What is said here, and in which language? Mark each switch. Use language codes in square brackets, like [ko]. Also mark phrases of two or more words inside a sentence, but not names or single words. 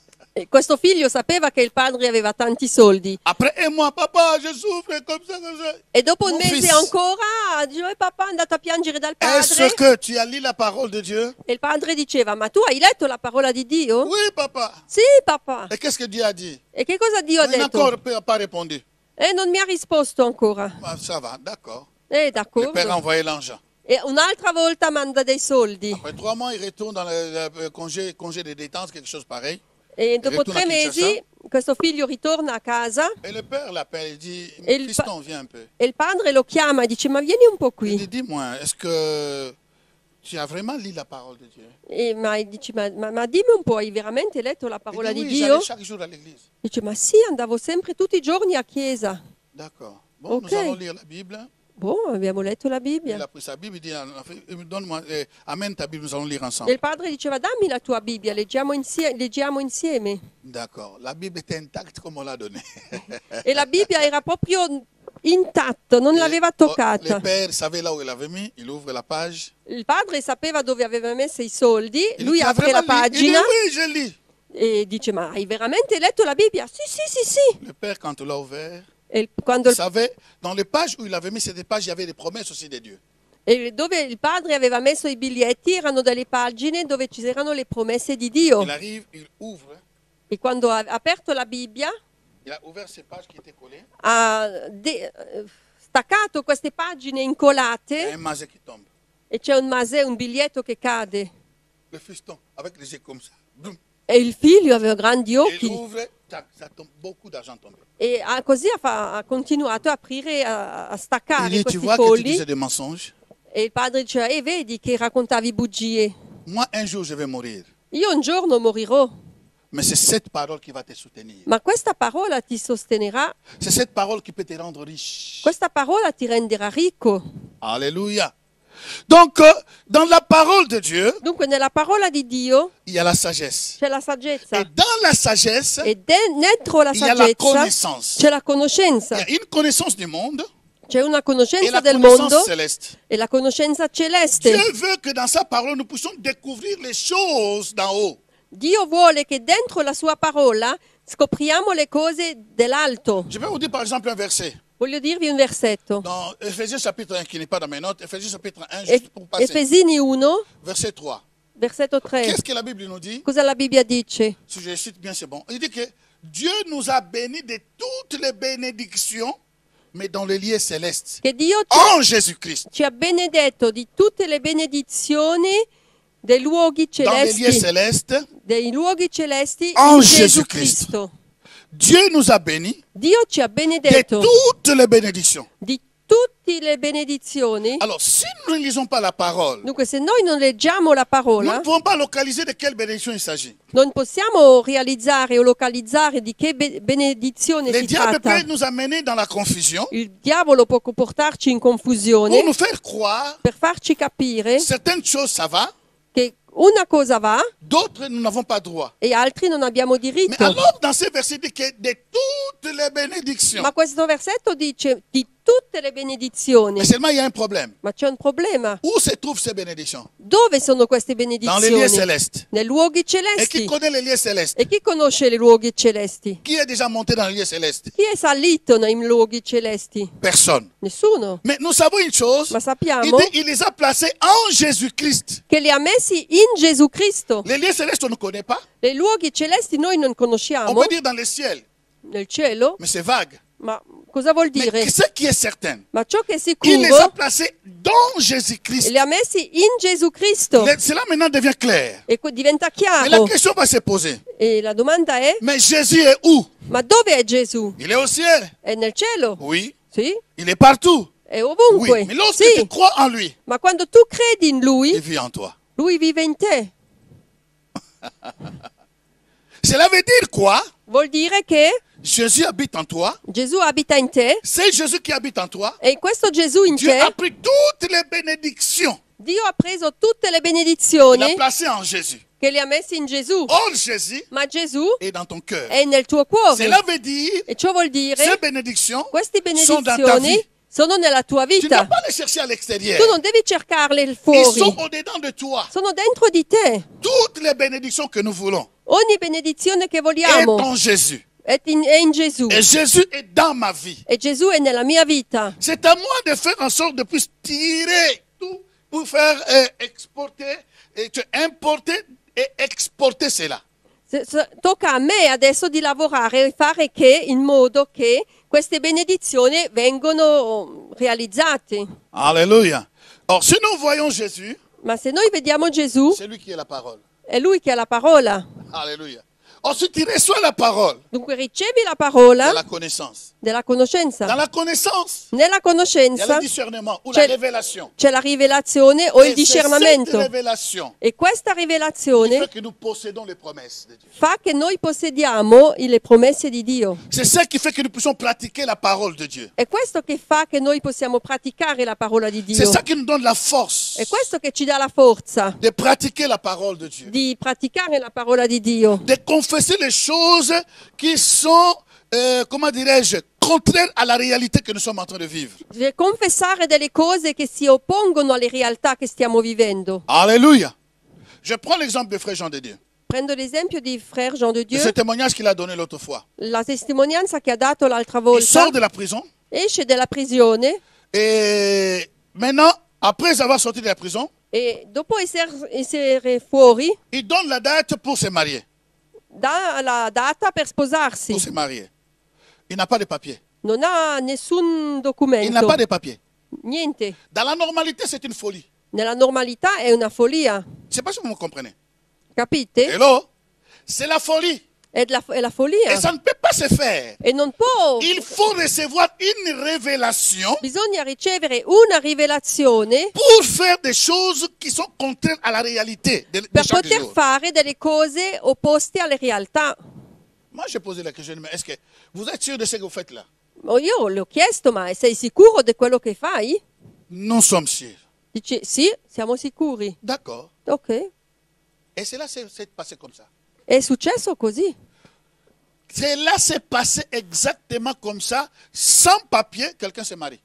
[it] questo figlio sapeva che il padre aveva tanti soldi. [fr] Après un mois, papa, je souffre comme ça, comme ça. [it] E dopo un [fr] Mon [it] mese [fr] fils, [it] ancora, dice, papà è andato a piangere dal [fr] est-ce [it] padre. [fr] que tu as lu la parole de Dieu? [it] E il padre diceva, ma tu hai letto la parola di Dio? [fr] Oui, papa. [it] Sì, papà. [fr] Et qu'est-ce que Dieu a dit? [it] E che cosa Dio ha [fr] Il n'a [it] detto? [fr] encore pas répondu. [it] E non mi ha risposto ancora. [fr] Ah, ça va, d'accord. Eh, Le [it] d'accordo. [fr] père a envoyé l'argent. [it] E un'altra volta manda dei soldi. [fr] Après 3 mois, il retourne dans le congé de détente, quelque chose pareil. [it] E dopo ritorna 3 a Kinshasa. mesi questo figlio ritorna a casa [fr] Et le père l'appelle, il dit, Et il fiston, viens un peu. [it] e il padre lo chiama e dice, ma vieni un po' [fr] Il [it] qui. [fr] dit, dis-moi, est-ce que tu as vraiment lu la parole de Dieu? [it] Ma dice, ma dimmi un po', hai veramente letto la [fr] Il [it] parola [fr] dit, [it] di [fr] oui, [it] Dio? [fr] j'allais chaque jour à l'église. [it] Dice, ma sì, andavo sempre tutti i giorni a chiesa. [fr] D'accord. Bon, [it] Ok. [fr] nous allons lire la Bible. [it] Boh, abbiamo letto la [fr] Il [it] Bibbia. [fr] a pris sa Bible, il dit, donne-moi, amène ta Bible, nous allons lire [it] E [fr] ensemble. [it] il padre diceva, dammi la tua Bibbia, leggiamo insieme. [fr] D'accord. La Bible était intacte comme on l'a donnée. [it] E la Bibbia era proprio intatta, non l'aveva [fr] Le [it] toccata. [fr] père savait là où il avait mis, il ouvre la page. [it] Il padre sapeva dove aveva messo i soldi, [fr] Il lui dit, "Ah, [it] apre la [fr] vraiment lu?" Il dit, [it] pagina [fr] oui, je lis. [it] e dice, ma hai veramente letto la Bibbia? Sì, sì, sì, sì. [fr] Le père, quand il l'a ouvert, [it] Quando [fr] il savait, dans les pages où il avait mis cette page, il y avait des promesses aussi de Dieu. [it] dove il padre aveva messo i biglietti erano delle pagine dove ci erano le promesse di Dio. [fr] Il arrive, il ouvre, [it] E quando ha aperto la Bibbia [fr] il a ouvert ces pages qui étaient collées, [it] ha staccato queste pagine [fr] il y a [it] incolate [fr] un mazet qui tombe. [it] e c'è un biglietto che cade. [fr] Le fiston, avec les yeux comme ça. Boum. [it] E il figlio aveva grandi [fr] Il [it] occhi [fr] ouvre, tac, ça tombe, beaucoup d'argent tombé. [it] e così ha continuato a aprire, a [fr] Il [it] staccare [fr] dit, tu [it] questi [fr] vois que tu [it] fogli. [fr] disais des mensonges. [it] E il padre diceva, vedi che raccontavi bugie. [fr] Moi, un jour, je vais mourir. [it] Io un giorno morirò, [fr] Mais c'est cette parole qui va te soutenir. [it] ma questa parola ti sostenerà, [fr] C'est cette parole qui peut te rendre riche. [it] questa parola ti renderà ricco. [fr] Alléluia. Donc, dans la parole de Dieu, [it] Dunque nella parola di Dio [fr] il y a la sagesse. [it] c'è la saggezza [fr] Et dans la sagesse, [it] e dentro la [fr] il y a la [it] saggezza [fr] connaissance. [it] c'è la [fr] Il [it] conoscenza. [fr] y a une connaissance du monde [it] C'è una [fr] et [it] conoscenza [fr] la [it] del [fr] connaissance [it] mondo [fr] céleste. [it] e la conoscenza celeste. [fr] Dieu veut que dans sa parole, nous puissions découvrir les choses d'en haut. [it] Dio vuole che dentro la sua parola scopriamo le cose dell'alto. [fr] Je vais vous dire par exemple un verset. [it] Voglio dirvi un versetto. [fr] Dans Ephésiens chapitre 1, qui n'est pas dans mes notes, Ephésiens chapitre 1, juste pour passer. [it] Efesini 1, [fr] Verset 3. [it] versetto 3. [fr] Qu'est-ce que la Bible nous dit? [it] Cosa la Bibbia dice? [fr] Si je cite bien, c'est bon. Il dit que Dieu nous a bénis de toutes les bénédictions, mais dans les lieux célestes, [it] Che Dio [fr] en Jésus-Christ. [it] ci ha benedetto di tutte le benedizioni dei luoghi [fr] Dans les lieux [it] celesti, [fr] célestes, [it] dei luoghi celesti [fr] en [it] in Gesù Gesù Cristo. [fr] Dieu nous a bénis [it] Dio ci ha [fr] de [it] benedetto [fr] toutes les bénédictions. [it] di tutte le benedizioni. [fr] Alors, si nous ne lisons pas la parole, [it] Dunque, se noi non leggiamo la [fr] nous [it] parola, [fr] ne pouvons pas localiser de quelle bénédiction il s'agit. [it] non possiamo realizzare o localizzare di che benedizione [fr] Le [it] si [fr] diable [it] tratta. [fr] peut nous amener dans la confusion [it] Il diavolo può portarci in [fr] pour [it] confusione [fr] nous faire croire [it] per farci capire [fr] certaines choses, ça va, [it] che una cosa va [fr] d'autres, nous n'avons pas droit. [it] e altri non abbiamo [fr] Mais [it] diritto. [fr] alors, dans ces versets, il dit que de toutes les bénédictions, [it] Ma questo versetto dice di tutte le benedizioni. [fr] mais seulement il y a un problème. [it] Ma c'è un problema. [fr] Où se trouvent ces bénédictions? [it] Dove sono queste [fr] Dans les lieux [it] benedizioni? [fr] célestes. [it] Nei luoghi [fr] Et qui [it] celesti. [fr] connaît les lieux célestes? [it] E chi conosce i luoghi celesti? [fr] Qui est déjà monté dans les lieux célestes? [it] Chi è salito nei luoghi celesti? [fr] Personne. [it] Nessuno. [fr] Mais nous savons une chose. [it] Ma [fr] Il [it] sappiamo [fr] dit il les a placés en Jésus-Christ. [it] che li ha messi in Gesù Cristo. [fr] Les lieux célestes, on ne connaît pas. [it] I luoghi celesti noi non [fr] On [it] conosciamo [fr] peut dire dans le ciel, [it] nel cielo, [fr] mais c'est vague. [it] ma cosa vuol dire? [fr] Mais ce qui est certain, [it] Ma ciò che è [fr] il les a [it] sicuro, [fr] placés dans Jésus-Christ. [it] li ha messi in Gesù Cristo. [fr] Cela maintenant devient clair. [it] E diventa [fr] Mais la [it] chiaro. [fr] question va se poser. [it] E la domanda è, [fr] Mais Jésus est où? [it] ma dove è Gesù? [fr] Il est au ciel. [it] È nel cielo? [fr] Oui. [it] Sì? [fr] Il est partout. [it] È [fr] Oui. [it] ovunque? [fr] Mais lorsque [it] Sì. [fr] tu crois en lui, [it] Ma quando tu credi in [fr] il [it] Lui, [fr] vit en toi. [it] Lui vive in te. [fr] Cela veut dire quoi? [it] Vuol dire che [fr] Jésus habite en toi. [it] Gesù abita in te [fr] C'est Jésus qui habite en toi. [it] e questo Gesù in [fr] Dieu a [it] te, [fr] pris toutes les bénédictions. [it] Dio ha preso tutte le [fr] Il a [it] benedizioni [fr] placé en Jésus. [it] che le ha messe in Gesù. [fr] Or, Jésus [it] Ma Gesù [fr] est dans ton cœur. [it] è nel tuo cuore. [fr] Cela veut dire, [it] E ciò vuol dire, [fr] ces bénédictions [it] queste [fr] sont dans ta vie. [it] benedizioni sono nella tua [fr] Tu ne dois [it] vita. [fr] pas les chercher à l'extérieur. [it] Tu non devi cercarle [fr] Ils [it] fuori, [fr] sont au-dedans de toi. [it] sono dentro di te. [fr] Toutes les bénédictions que nous voulons [it] Ogni benedizione che [fr] est [it] vogliamo [fr] en Jésus. [it] è in Gesù. [fr] Et Jésus est dans ma vie. [it] E Gesù è nella mia vita. [fr] C'est à moi de faire en sorte de plus tirer tout pour faire exporter, et importer et exporter cela. [it] Tocca a me adesso di lavorare e fare in modo che queste benedizioni vengono realizzate. [fr] Alléluia. Or, si nous voyons Jésus, [it] Ma se noi vediamo Gesù, [fr] c'est lui qui est la parole. [it] è Lui che ha la parola. [fr] Alléluia. Ensuite, tu reçois la parole [it] Dunque ricevi la parola [fr] de la connaissance. [it] della [fr] Dans [it] conoscenza. [fr] la connaissance, [it] Nella [fr] il y a le [it] conoscenza [fr] discernement ou la [it] c'è, [fr] révélation. [it] c'è la rivelazione o il [fr] Et c'est cette [it] discernimento. [fr] révélation [it] E questa [fr] qui [it] rivelazione [fr] fait que nous possédons les promesses de Dieu. [it] fa che noi possediamo le promesse di Dio. [fr] C'est ça qui fait que nous puissions pratiquer la parole de Dieu. [it] È questo che fa che noi possiamo praticare la parola di [fr] C'est [it] Dio. [fr] ça qui nous donne la force [it] È questo che ci dà la forza [fr] de pratiquer la parole de Dieu. [it] di praticare la parola di Dio, [fr] De confesser les choses qui sont, comment dirais-je, contraires à la réalité que nous sommes en train de vivre. [it] di confessare delle cose che si oppongono alle realtà che stiamo vivendo. [fr] Alléluia. Je prends l'exemple de frère Jean de Dieu. [it] Prendo l'esempio di Frère Jean de [fr] De [it] Dieu, [fr] ce témoignage qu'il a donné l'autre fois. [it] la testimonianza che ha dato l'altra [fr] Il [it] volta, [fr] sort de la prison [it] esce dalla prigione [fr] et maintenant, après avoir sorti de la prison, [it] e dopo essere fuori [fr] il donne la date pour se marier. [it] dà la data per sposarsi. [fr] Pour se marier. Il n'a pas de papier. [it] Non ha nessun [fr] Il n'a [it] documento, [fr] pas de papier. [it] niente. [fr] Dans la normalité, c'est une folie. [it] Nella normalità è una follia, [fr] Je ne sais pas si vous me comprenez. [it] capite? [fr] Hello? C'est la folie. [it] È la follia. [fr] Et ça ne peut pas se faire. [it] E non può. [fr] Il faut recevoir une révélation [it] Bisogna ricevere una rivelazione [fr] pour faire des choses qui sont contraires à la réalité de [it] per [fr] chaque [it] poter [fr] jour. [it] fare delle cose opposte alle realtà. [fr] Moi, j'ai posé la question, mais est-ce que vous êtes sûr de ce que vous faites là? [it] Io le ho chiesto, ma sei sicuro di quello che fai? [fr] Nous sommes sûrs. [it] Dice sì, siamo sicuri. [fr] D'accord. [it] Ok. [fr] Et cela s'est passé comme ça. [it] È successo così. [fr] Cela s'est passé exactement comme ça, sans papier, quelqu'un se marie.